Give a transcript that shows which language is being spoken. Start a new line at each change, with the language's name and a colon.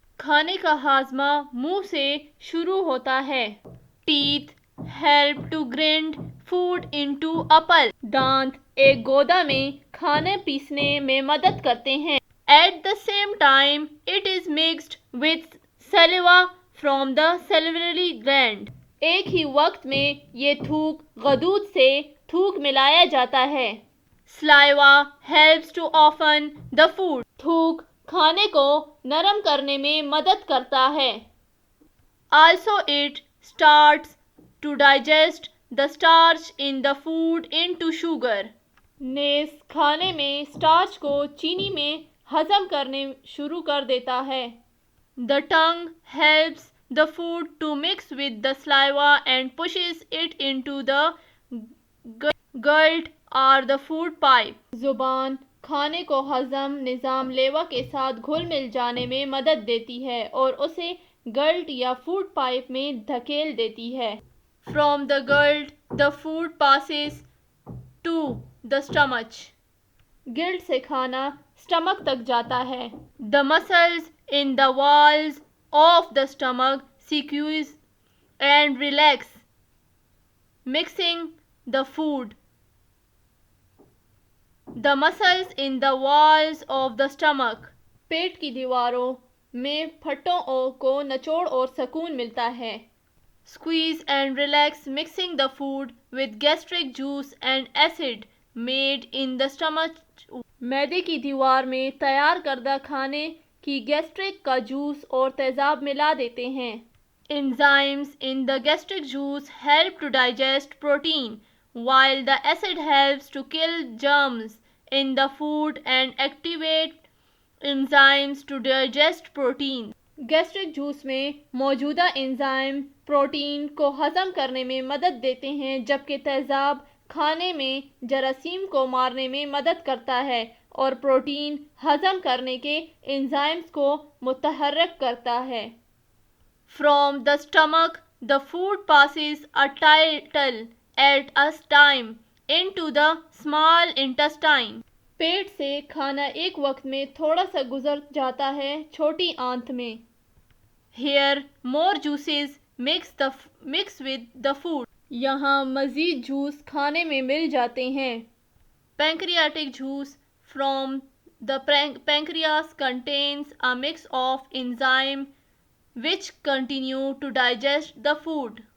Urdu: کھانے کا ہاضمہ منہ سے شروع ہوتا ہے۔
English: Teeth help to grind food into a pulp.
Urdu: دانت ایک گودا میں کھانا پیسنے میں مدد کرتے ہیں۔
English: At the same time it is mixed with saliva from the salivary gland.
Urdu: ایک ہی وقت میں یہ تھوک غدود سے تھوک ملایا جاتا ہے۔
English: Saliva helps to soften the food.
Urdu: تھوک کھانے کو نرم کرنے میں مدد کرتا ہے۔
English: Also it starts to digest the starch in the food into sugar.
Urdu: نیز کھانے میں سٹارچ کو چینی میں ہضم کرنے شروع کر دیتا ہے۔
English: The tongue helps the food to mix with the saliva and pushes it into the gut or the food pipe.
Urdu: زبان کھانے کو ہضم نظام لیوا کے ساتھ گھل مل جانے میں مدد دیتی ہے اور اسے گلٹ یا فوڈ پائپ میں دھکیل دیتی ہے۔
English: From the gullet the food passes to the stomach.
Urdu: Guilt سے کھانا سٹمک تک جاتا ہے۔
English: The muscles in the walls of the stomach squeeze and relax, mixing the food. The muscles in the walls of the stomach.
Urdu: پیٹ کی دیواروں میں پٹھوں کو نچوڑ اور سکون ملتا ہے۔
English: Squeeze and relax mixing the food with gastric juice and acid made in the stomach.
Urdu: معدے کی دیوار میں تیار کردہ کھانے کی گیسٹرک کا جوس اور تیزاب ملا دیتے ہیں۔
English: Enzymes in the gastric juice help to digest protein, while the acid helps to kill germs in the food and activate enzymes to digest protein.
Urdu: Gastric juice میں موجودہ انزائم پروٹین کو ہضم کرنے میں مدد دیتے ہیں جبکہ تیزاب کھانے میں جراثیم کو مارنے میں مدد کرتا ہے اور پروٹین ہضم کرنے کے انزائمز کو متحرک کرتا ہے۔
English: From the stomach the food passes a little at a time into the small intestine.
Urdu: پیٹ سے کھانا ایک وقت میں تھوڑا سا گزر جاتا ہے چھوٹی آنت میں۔
English: Here more juices mix with the food.
Urdu: یہاں مزید جوس کھانے میں مل جاتے ہیں۔
English: Pancreatic juice from the pancreas contains a mix of enzymes which continue to digest the food.